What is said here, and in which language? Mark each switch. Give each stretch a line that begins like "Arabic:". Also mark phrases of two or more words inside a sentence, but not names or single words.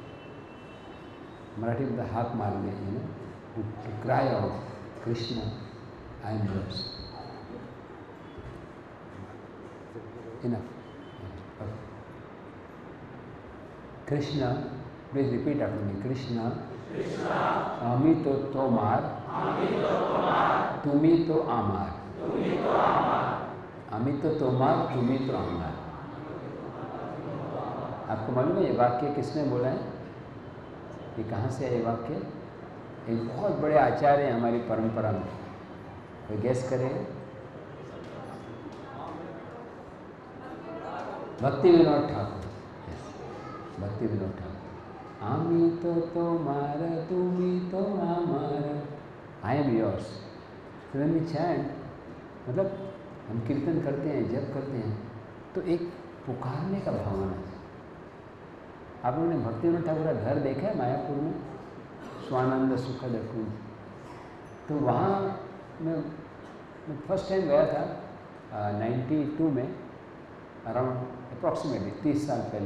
Hindi: मराठी में हाक मारने,
English: To cry out Krishna I am yours. इनफ। कृष्ण, Please repeat after me.
Bangla: কৃষ্ণ আমি তো তোমার, তুমি তো আমার। আমি তো তোমার, তুমি তো আমার।
Hindi: आपको मालूम है ये वाक्य किसने बोला है? ये कहाँ से है ये वाक्य? एक बहुत बड़े आचार्य हैं हमारी परंपरा में। कोई गेस करे? भक्ति विनोद ठाकुर।
Bangla: भक्ति विनोद ठाकुर। আমি তো তোমার, তুমি তো আমার,
English: I am yours.
Hindi: तो
English: when we chant,
Hindi: मतलब हम कीर्तन करते हैं, जप करते हैं, तो एक पुकारने का भावना है। आप लोगों ने भक्ति विनोद ठाकुर का घर देखा है मायापुर में, स्वानंद सुखद कुंज। तो वहाँ मैं
English: first time
Hindi: गया था 92 में,
English: around approximately
Hindi: 30 साल पहले।